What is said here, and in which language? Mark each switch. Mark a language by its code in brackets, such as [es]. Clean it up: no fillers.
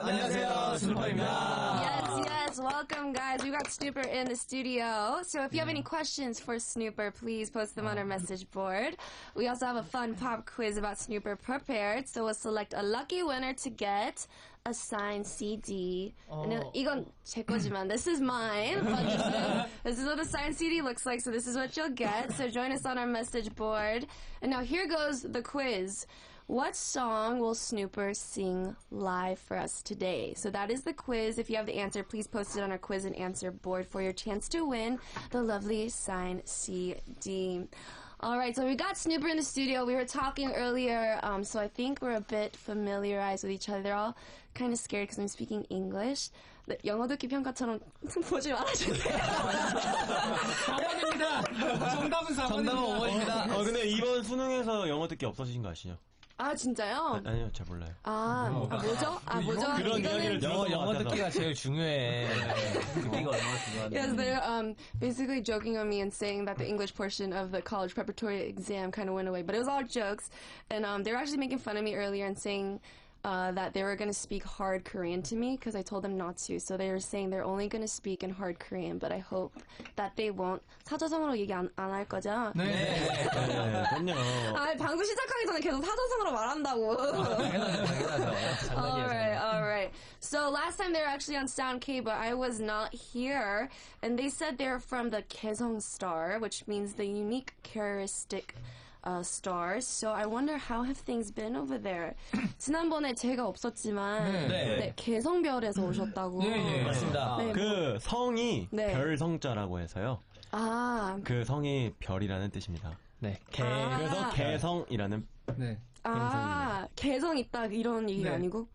[ko] 안녕하세요, 스누퍼입니다. [en] Yes, welcome guys. We got Snuper in the studio. So if you have any questions for Snuper, please post them on our message board. We also have a fun pop quiz about Snuper prepared. So we'll select a lucky winner to get a signed CD. And [ko] 이건 제 거지만 [en] this is mine. But this is what a signed CD looks like. So this is what you'll get. So join us on our message board. And now here goes the quiz. What song will Snuper sing live for us today? So that is the quiz. If you have the answer, please post it on our quiz and answer board for your chance to win the lovely signed CD. Alright, so we got Snuper in the studio. We were talking earlier, so I think we're a bit familiarized with each other. They're all kind of scared because I'm speaking English. [ko] 네, 영어 듣기 평가처럼 보지 말아주세요. 4번입니다. 정답은 5번입니다. 근데 이번 수능에서 영어 듣기 없어지신 거 아시죠? 아, 진짜요? 아니요, 잘 몰라요. 뭐죠? 뭐죠? 그런 이야기를 영어 듣기가 제일 중요해. 듣기가 얼마나 중요한데. [en] Yes, they're basically joking on me and saying that the English portion of the college preparatory exam kind of went away, but it was all jokes. And they were actually making fun of me earlier and saying that they were going to speak hard Korean to me because I told them not to. So they were saying they're only going to speak in hard Korean, but I hope that they won't. [ko] 사자성어로 얘기 안 할 거죠? 네, 그럼요. 방금 시작하기 전에 계속 사자성어로 말한다고. [en] Alright. So last time they were actually on Sound K, but I was not here. And they said they're from the 개성 star, which means the unique characteristic stars. So I wonder how have things been over there. [ko] 지난번에 제가 없었지만 네, 개성별에서 오셨다고. 네, 맞습니다. 네, 그 성이 네. 별성자라고 해서요. 그 성이 별이라는 뜻입니다. 네. 그래서 개성이라는 네. 개성 있다 이런 얘기가 아니고?